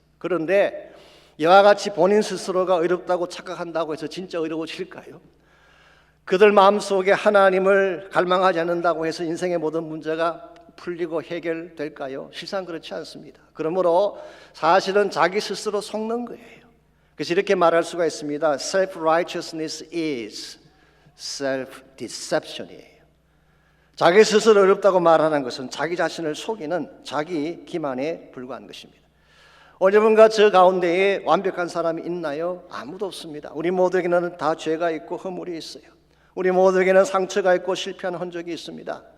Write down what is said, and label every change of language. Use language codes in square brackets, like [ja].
[ko] 그런데 이와 같이 본인 스스로가 의롭다고 착각한다고 해서 진짜 의로워질까요? 그들 마음속에 하나님을 갈망하지 않는다고 해서 인생의 모든 문제가 풀리고 해결될까요? 실상 그렇지 않습니다. 그러므로 사실은 자기 스스로 속는 거예요. 그래서 이렇게 말할 수가 있습니다. [en] Self-righteousness is self-deception이에요. [ko] 자기 스스로 어렵다고 말하는 것은 자기 자신을 속이는 자기 기만에 불과한 것입니다. 여러분과 저 가운데에 완벽한 사람이 있나요? 아무도 없습니다. 우리 모두에게는 다 죄가 있고 허물이 있어요. 우리 모두에게는 상처가 있고 실패한 흔적이 있습니다.